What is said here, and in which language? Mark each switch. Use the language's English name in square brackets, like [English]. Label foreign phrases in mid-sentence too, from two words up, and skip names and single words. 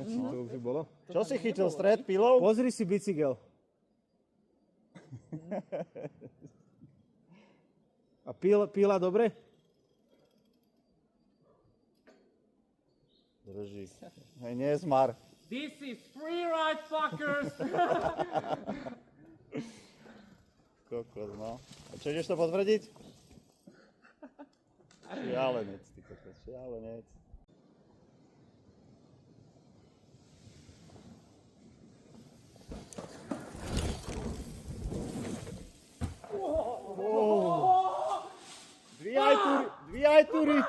[Slovak] Či to už bolo? Čo si chytil, stred pilou? Pozri si bicykel. A píla dobre? Drží. Hej, nie je smar. [English] This is free ride, fuckers! [Slovak] Kokos, no. A čo ideš to potvrdiť? Šialenec, ty kokos, šialenec. Dvíjaj tu riť.